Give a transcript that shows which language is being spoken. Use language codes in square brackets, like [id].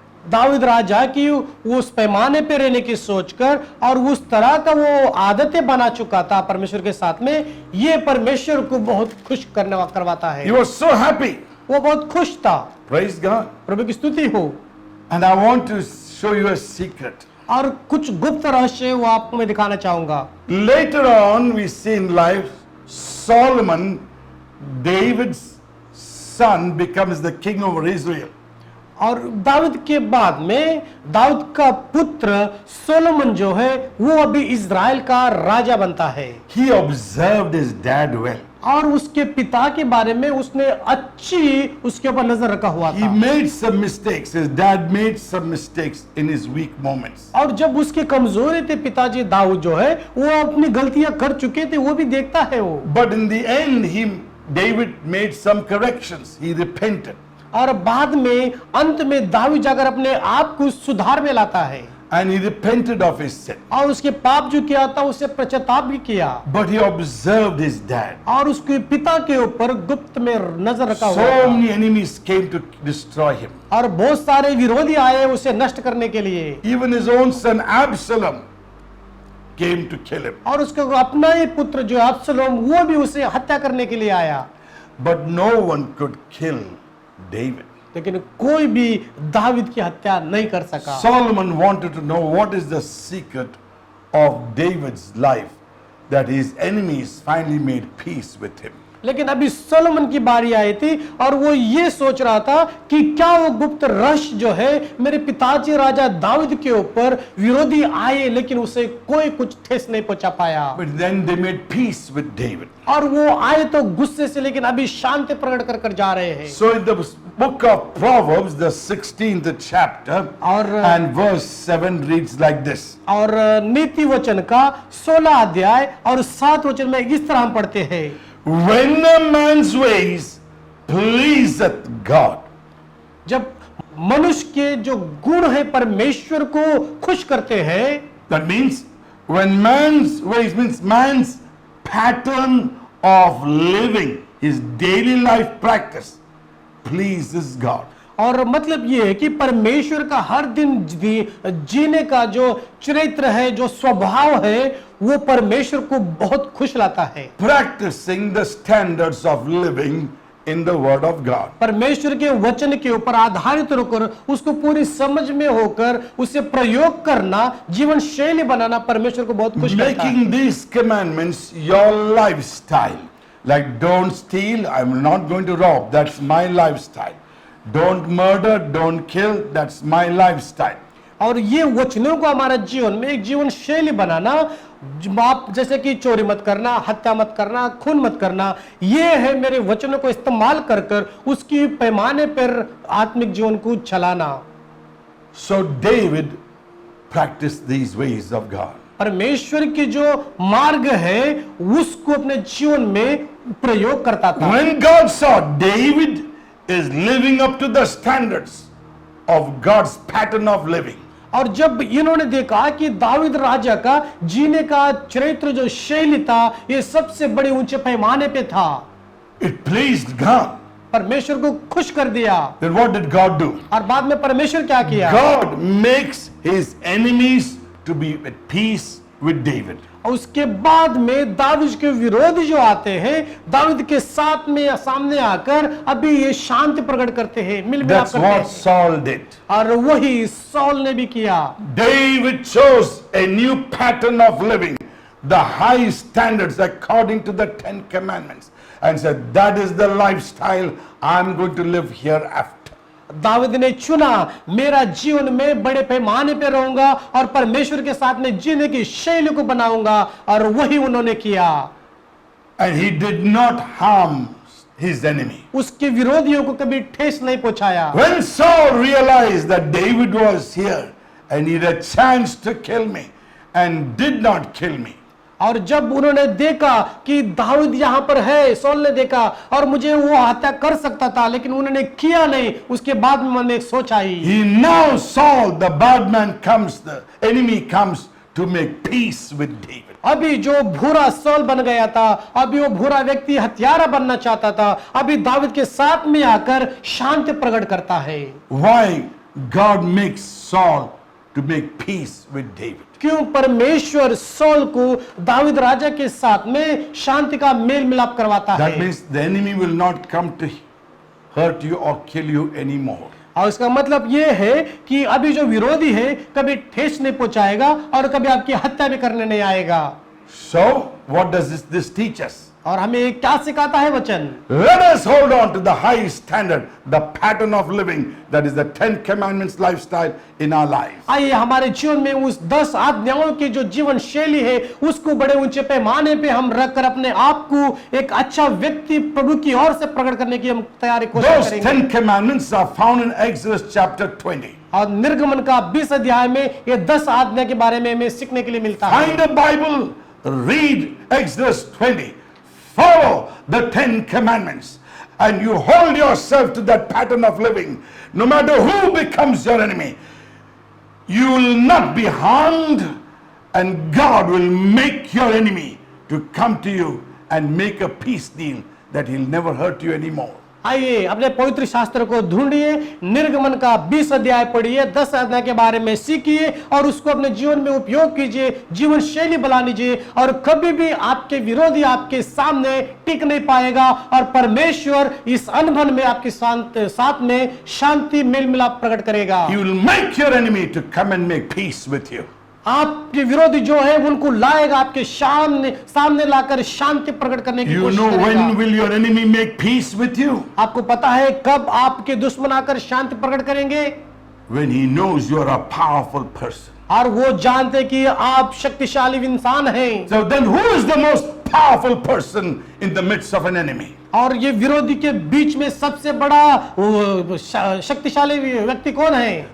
[hi] दाऊद राजा की उस पैमाने पे रहने की सोचकर और उस तरह का वो आदतें बना चुका था परमेश्वर के साथ में, ये परमेश्वर को बहुत खुश करवाता है। [en] He was so happy. [hi] वो बहुत खुश था। [en] Praise God. [hi] प्रभु की स्तुति हो। [en] And I want to show you a secret. [hi] और कुछ गुप्त रहस्य वो आपको मैं दिखाना चाहूंगा। [en] Later on, we see in life, Solomon, David's son, becomes the king over Israel. [hi] और दाऊद के बाद में दाऊद का पुत्र सोलोमन जो है वो अभी इज़राइल का राजा बनता है। [en] He observed his dad well. [hi] और उसके पिता के बारे में उसने अच्छी उसके ऊपर नजर रखा हुआ [en] He [hi] था। [en] made some mistakes. His dad made some mistakes in his weak moments. [hi] और जब उसकी कमजोरी थे पिताजी दाऊद जो है वो अपनी गलतियां कर चुके थे, वो भी देखता है वो। [en] But in the end, David made some corrections. He repented. [hi] और बाद में अंत में दाऊद जाकर अपने आप को सुधार में लाता है [en] And he repented of his sin. [hi] और उसके पाप जो किया था उससे पश्चाताप भी किया। [en] But he observed his dad. [hi] और उसके पिता के ऊपर गुप्त में नजर रखा हुआ [en] So [hi] था। [en] many enemies came to destroy him. [hi] और बहुत सारे विरोधी आए उसे नष्ट करने के लिए। [en] Even his own son Absalom came to kill him. [hi] और उसका अपना ही पुत्र जो अब्सलोम वो भी उसे हत्या करने के लिए आया। [en] But no one could kill David. [hi] लेकिन कोई भी दाऊद की हत्या नहीं कर सका। [en] Solomon wanted to know what is the secret of David's life, that his enemies finally made peace with him. [hi] लेकिन अभी सोलोमन की बारी आई थी और वो ये सोच रहा था कि क्या वो गुप्त रहस्य जो है मेरे पिताजी राजा दाऊद के ऊपर विरोधी आए लेकिन उसे कोई कुछ ठेस नहीं पहुंचा पाया। [en] But then they made peace with David. [hi] और वो आए तो गुस्से से लेकिन अभी शांति प्रकट कर कर जा रहे हैं। [en] So in the book of Proverbs, the 16th chapter and verse 7 reads like this. [hi] और नीति वचन का 16 अध्याय और 7 वचन में इस तरह हम पढ़ते हैं। [en] When a man's ways pleaseth God. [hi] जब मनुष्य के जो गुण है परमेश्वर को खुश करते हैं, [en] That means when man's ways means man's pattern of living, his daily life practice pleases God. [hi] और मतलब ये है कि परमेश्वर का हर दिन जीने का जो चरित्र है, जो स्वभाव है, वो परमेश्वर को बहुत खुश लाता है। [en] Practicing the standards of living in the word of God. [hi] परमेश्वर के वचन के ऊपर आधारित होकर उसको पूरी समझ में होकर उसे प्रयोग करना, जीवन शैली बनाना परमेश्वर को बहुत खुश करता है। [en] Making these commandments your lifestyle. Like don't steal, I'm not going to rob, that's my lifestyle. Don't murder, don't kill, that's my lifestyle. [hi] और ये वचनों को हमारा जीवन में एक जीवन शैली बनाना, आप जैसे कि चोरी मत करना, हत्या मत करना, खून मत करना, ये है मेरे वचनों को इस्तेमाल कर कर उसकी पैमाने पर आत्मिक जीवन को चलाना। [en] So David practiced these ways of God. [hi] परमेश्वर की जो मार्ग है उसको अपने जीवन में प्रयोग करता था। [en] When God saw David is living up to the standards of God's pattern of living. [hi] और जब इन्होंने देखा कि दाऊद राजा का जीने का चरित्र जो शैली था ये सबसे बड़े ऊंचे पैमाने पे था, [en] It pleased God. [hi] परमेश्वर को खुश कर दिया। [en] Then what did God do? [hi] और बाद में परमेश्वर क्या किया? [en] God makes his enemies to be at peace with David. [hi] और उसके बाद में दाऊद के विरोधी जो आते हैं दाऊद के साथ में सामने आकर अभी ये शांति प्रकट करते हैं, मिल मिलाप [en] That's [hi] करते [en] what [hi] हैं। [en] Saul did. [hi] और वही सौल ने भी किया। [en] David chose a new pattern of living, the high standards according to the 10 commandments, and said, that is the lifestyle I'm going to live hereafter. [hi] Dawood ने चुना मेरा जीवन में बड़े पैमाने पे रहूंगा और परमेश्वर के साथ में जीने की शैली को बनाऊंगा, और वही उन्होंने किया। [en] And he did not harm his enemy. [hi] उसके विरोधियों को कभी ठेस नहीं पहुंचाया। [en] When Saul realized that David was here and he had a chance to kill me and did not kill me, [hi] और जब उन्होंने देखा कि दाऊद यहाँ पर है, सौल ने देखा और मुझे वो हत्या कर सकता था लेकिन उन्होंने किया नहीं, उसके बाद में मन में एक सोच आई। [en] he now Saul, the bad man, comes, the enemy comes to make peace with David. [hi] अभी जो भूरा सौल बन गया था, अभी वो भूरा व्यक्ति हत्यारा बनना चाहता था, अभी दाऊद के साथ में आकर शांति प्रकट करता है। [en] Why? God makes Saul to make peace with David? [hi] क्यों परमेश्वर सौल को दाऊद राजा के साथ में शांति का मेल मिलाप करवाता [en] That [hi] है? [en] means the enemy will not come to hurt you or kill you anymore. [hi] और इसका मतलब ये है कि अभी जो विरोधी है कभी ठेस नहीं पहुंचाएगा और कभी आपकी हत्या भी करने नहीं आएगा। [en] So, what does this teach us? [hi] और हमें ये क्या सिखाता है वचन? [en] Let us hold on to the high standard, the pattern of living, that is the 10 commandments lifestyle in our lives. [hi] आइए हमारे जीवन में उस 10 आज्ञाओं की जो जीवन शैली है उसको बड़े ऊंचे पैमाने पे हम रखकर अपने आप को एक अच्छा व्यक्ति प्रभु की ओर से प्रकट करने की हम तैयारी कोशिश [en] Those [hi] करेंगे। [en] 10 commandments are found in Exodus chapter 20. [hi] और निर्गमन का 20 अध्याय में ये 10 आज्ञा के बारे में हमें सीखने के लिए मिलता है। [en] Find a Bible, read Exodus 20, follow the 10 commandments, and you hold yourself to that pattern of living. No matter who becomes your enemy, you will not be harmed, and God will make your enemy to come to you and make a peace deal that he'll never hurt you anymore. [hi] आइए अपने पवित्र शास्त्र को ढूंढिए, निर्गमन का 20 अध्याय पढ़िए, 10 आज्ञा के बारे में सीखिए और उसको अपने जीवन में उपयोग कीजिए, जीवन शैली बना लीजिए और कभी भी आपके विरोधी आपके सामने टिक नहीं पाएगा और परमेश्वर इस अनबन में आपके साथ में शांति मेल मिलाप प्रकट करेगा। [en] He will make your enemy to come and make peace with you. [hi] आपके विरोधी जो है उनको लाएगा आपके सामने लाकर शांति प्रकट करने की [en] You [hi] कोशिश [en] know when [hi] करेगा। [en] will your enemy make peace with you? [hi] आपको पता है कब आपके दुश्मन आकर शांति प्रकट करेंगे? [en] When he knows you are a powerful person. [hi] और वो जानते कि आप शक्तिशाली इंसान हैं। [en] So then who is the most powerful person in the midst of an enemy? [hi] और ये विरोधी के बीच में सबसे बड़ा शक्तिशाली व्यक्ति कौन है?